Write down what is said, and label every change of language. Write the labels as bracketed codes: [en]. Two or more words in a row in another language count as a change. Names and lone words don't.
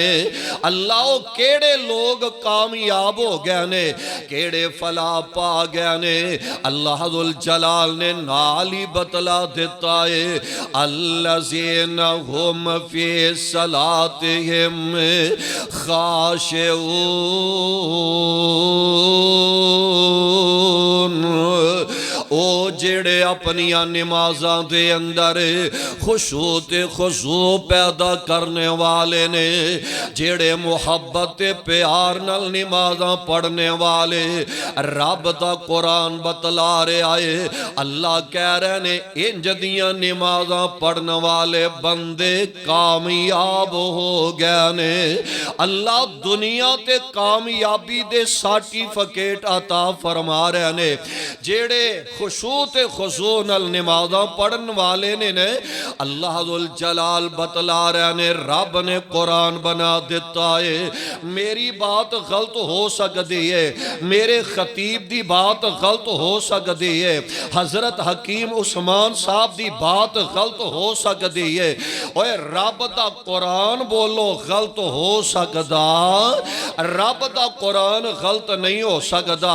[pa] اللہ کیڑے لوگ کامیاب ہو گئے نے کیڑے فلاح پا گئے نے اللہ ذل جلال نے نالی بتلا دیتا ہے [ar] الذین ہم فی صلاتہم خاشعون۔ [pa] او جڑے اپنیاں نمازاں دے اندر خشوع تے خضوع پیدا کرنے والے نے، جڑے محبت پیار نال نمازاں پڑھنے والے، رب دا قرآن بتلا رہے آئے اللہ کہہ رہے نے انج دیاں نمازاں پڑھنے والے بندے کامیاب ہو گئے نے۔ اللہ دنیا تے کامیابی دے سرٹیفکیٹ عطا فرما رہے نے۔ جڑے خشوع تے خضوع نال نمازاں پڑھن والے نے اللہ ذل جلال بتلا رہے نے رب نے قرآن بنا دیتا ہے۔ [ur] میری بات غلط ہو سکتی ہے، [pa] میرے خطیب دی بات غلط ہو سکتی ہے، حضرت حکیم عثمان صاحب دی بات غلط ہو سکتی ہے، اوے رب دا قرآن بولو غلط ہو سکتا، رب دا قرآن غلط نہیں ہو سکتا۔